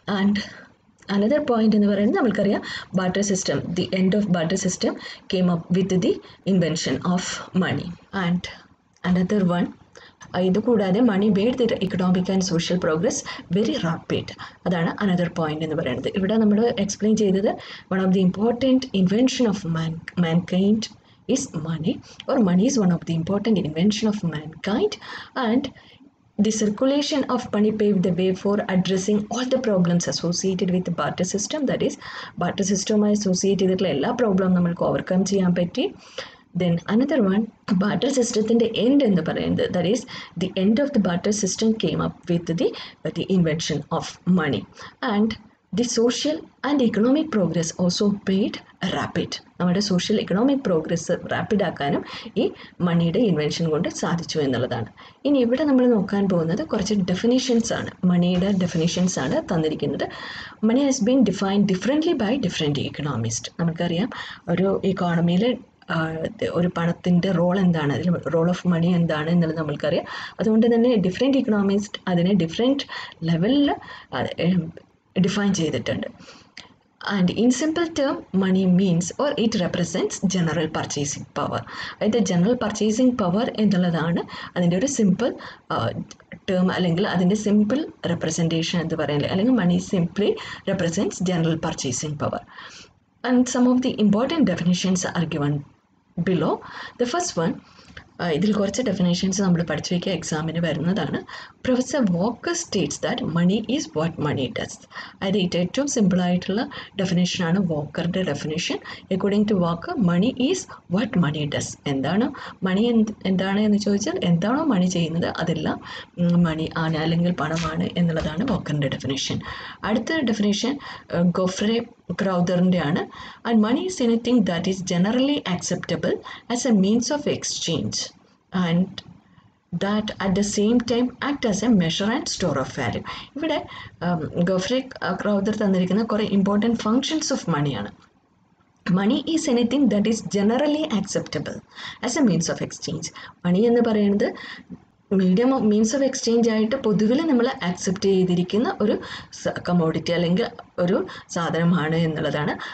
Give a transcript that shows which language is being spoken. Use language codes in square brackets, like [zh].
[en] and another point [ml] എന്ന് പറയുന്നത് നമ്മൾക്കറിയാം, [en] Barter system, the end of barter system came up with the invention of money. And another one, [ml] ഇത് കൂടാതെ [en] Money made the economic and social progress very rapid. [ml] അതാണ് another point എന്ന് പറയുന്നത്. ഇവിടെ നമ്മൾ എക്സ്പ്ലെയിൻ ചെയ്തത്, [en] One of the important invention of mankind is money, or money is one of the important invention of mankind, and the circulation of money paved the way for addressing all the problems associated with the barter system. That is, barter system associated [ml] ചെയ്തിട്ടുള്ള എല്ലാ problem നമ്മൾക്ക് overcome ചെയ്യാൻ പറ്റി. [en] Then another one, barter systemത്തിൻ്റെ end [ml] എന്ന് പറയുന്നത്, [en] that is, the end of the barter system came up with the invention of money. And the social and economic progress also made rapid. [ml] നമ്മുടെ social economic progress rapid ആക്കാനും ഈ മണിയുടെ invention കൊണ്ട് സാധിച്ചു എന്നുള്ളതാണ്. ഇനി ഇവിടെ നമ്മൾ നോക്കാൻ പോകുന്നത് കുറച്ച് ഡെഫിനിഷൻസ് ആണ്. മണിയുടെ ഡെഫിനിഷൻസ് ആണ് തന്നിരിക്കുന്നത്. [en] Money has been defined differently by different economist. [ml] നമുക്കറിയാം ഒരു ഇക്കോണമിയിൽ ഒരു പണത്തിൻ്റെ റോൾ എന്താണ്, അതിൽ റോൾ ഓഫ് മണി എന്താണ് എന്നുള്ളത് നമ്മൾക്കറിയാം. അതുകൊണ്ട് തന്നെ ഡിഫറെൻറ്റ് ഇക്കണോമിസ്റ്റ് അതിനെ ഡിഫറെൻറ്റ് ലെവലിൽ ഡിഫൈൻ ചെയ്തിട്ടുണ്ട്. [en] And in simple term, money means, or it represents general purchasing power. [ml] അതായത് ജനറൽ പർച്ചേസിങ് പവർ എന്നുള്ളതാണ് അതിൻ്റെ ഒരു സിമ്പിൾ ടേം, അല്ലെങ്കിൽ അതിൻ്റെ സിമ്പിൾ റെപ്രസെൻറ്റേഷൻ എന്ന് പറയുന്നത്. [en] അല്ലെങ്കിൽ money simply represents general purchasing power. And some of the important definitions are given below. The first one, [ml] ഇതിൽ കുറച്ച് ഡെഫിനേഷൻസ് നമ്മൾ പഠിച്ചു വയ്ക്കുക, എക്സാമിന് വരുന്നതാണ്. [en] Professor Walker states that money is what money does. [ml] അതായത് ഇത് ഏറ്റവും സിമ്പിളായിട്ടുള്ള ഡെഫിനേഷനാണ് വോക്കറുടെ definition. [en] According to Walker, money is what money does. [ml] എന്താണ് മണി എന്താണ് എന്ന് ചോദിച്ചാൽ, എന്താണോ മണി ചെയ്യുന്നത് അതെല്ലാം മണി ആണ് അല്ലെങ്കിൽ പണമാണ് എന്നുള്ളതാണ് വോക്കറിൻ്റെ ഡെഫിനേഷൻ. അടുത്ത ഡെഫിനേഷൻ ഗോഫ്രെ ക്രൗദറിൻ്റെ ആണ്. [en] And money is anything that is generally acceptable as a means of exchange and that at the same time act as a measure and store of value. [ml] ഇവിടെ ഗോഫ്രെ ക്രൗദർ തന്നിരിക്കുന്ന കുറേ ഇമ്പോർട്ടൻറ്റ് ഫങ്ഷൻസ് ഓഫ് മണിയാണ്. [en] Money is anything that is generally acceptable as a means of exchange. [ml] മണി എന്ന് പറയുന്നത് means of exchange ആയിട്ട് പൊതുവിൽ നമ്മൾ accept ചെയ്തിരിക്കുന്ന ഒരു കമോഡിറ്റി അല്ലെങ്കിൽ ഒരു സാധനമാണ് എന്നുള്ളതാണ്.